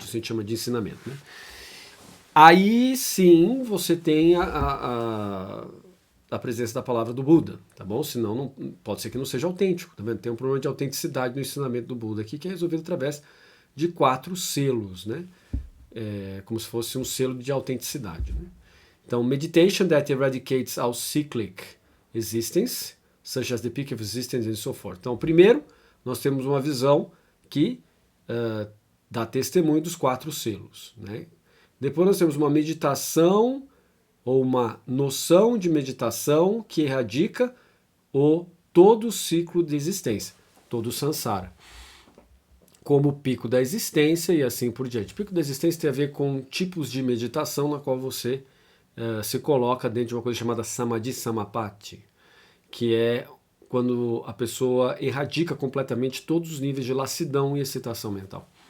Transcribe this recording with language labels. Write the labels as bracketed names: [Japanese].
[Portuguese] Isso a gente chama de ensinamento, né? Aí, sim, você tem a presença da palavra do Buda, tá bom? Senão, não, pode ser que não seja autêntico, tá vendo? Tem um problema de autenticidade no ensinamento do Buda aqui, que é resolvido através de quatro selos, né? Como se fosse um selo de autenticidade, né? [English] Então, meditation that eradicates all cyclic existence, such as the peak of existence and so forth. [Portuguese] Então, primeiro, nós temos uma visão que dá testemunho dos quatro selos, né? Depois nós temos uma meditação ou uma noção de meditação que erradica todo o ciclo de existência, todo o samsara, como o pico da existência e assim por diante. O pico da existência tem a ver com tipos de meditação na qual você se coloca dentro de uma coisa chamada Samadhi Samapatti, que é quando a pessoa erradica completamente todos os níveis de lassidão e excitação mental.